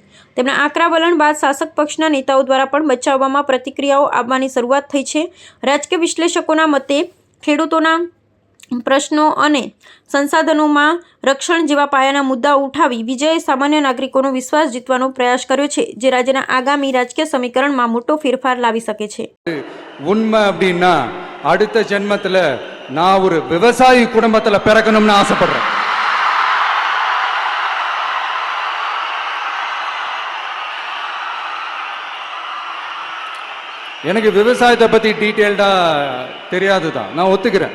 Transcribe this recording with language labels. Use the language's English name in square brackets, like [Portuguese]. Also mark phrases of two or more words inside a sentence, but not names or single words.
[Gujarati] તેમના આકરા વલણ બાદ શાસક પક્ષના નેતાઓ દ્વારા પણ બચાવવામાં પ્રતિક્રિયાઓ આવવાની શરૂઆત થઈ છે. રાજકીય વિશ્લેષકોના મતે ખેડૂતોના પ્રશ્નો અને સંસાધનોમાં રક્ષણ જેવા પાયાના મુદ્દાઓ ઉઠાવી વિજયે સામાન્ય નાગરિકોનો વિશ્વાસ જીતવાનો પ્રયાસ કર્યો છે, જે રાજ્યના આગામી રાજકીય સમીકરણમાં મોટો ફેરફાર લાવી શકે છે. [Tamil] உண்மை அப்படின்னா அடுத்த ஜென்மத்தில் நான் ஒரு விவசாயி குடும்பத்தில் பிறக்கணும்னு ஆசைப்படுறேன். எனக்கு விவசாயத்தை பற்றி டீட்டெயில்டாக தெரியாது தான், நான் ஒத்துக்கிறேன்.